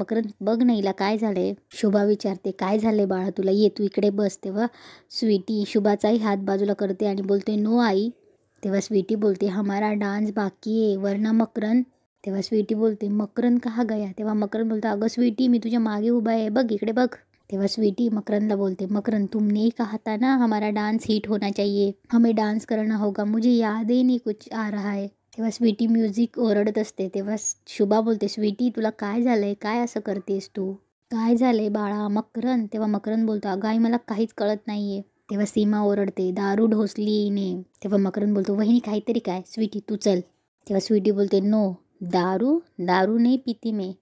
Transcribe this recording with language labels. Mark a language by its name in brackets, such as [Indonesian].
[Marathi] मकरंद बघ ना हिला काय झालंय. शुभा विचारते, काय झालंय बाळा तुला, ये तू इकडे बस. तेव्हा स्वीटी शुभाचाही हात बाजूला करते आणि बोलते, नो आई. तेव्हा स्वीटी बोलते, [Hindi] हमारा डान्स [Marathi] बाकी आहे [Hindi] वरना [Marathi] मकरंद. तेव्हा स्वीटी बोलते, [Hindi] मकरंद कहा गया? [Marathi] तेव्हा मकरंद बोलतो, अगं स्वीटी, मी तुझ्या मागे उभा आहे, बघ इकडे बघ. तेव्हा स्वीटी मकरंदला बोलते, [Hindi] मकरंद तुमने ही कहा था ना हमारा डांस हिट होना चाहिए, हमें डांस करना होगा, मुझे याद ही नहीं कुछ आ रहा है. [Marathi] तेव्हा स्वीटी म्युझिक ओरडत असते. तेव्हा शुभा बोलते, स्वीटी तुला काय झालंय, काय असं करतेस तू, काय झालंय बाळा? मकरंद. तेव्हा मकरंद बोलतो, अगं आई मला काहीच कळत नाहीये. तेव्हा सीमा ओरडते, दारू ढोसली ने. तेव्हा मकरंद बोलतो, वहिनी काहीतरी काय? स्वीटी तू चल. तेव्हा स्वीटी बोलते, नो, [Hindi] दारू नहीं पीती मैं.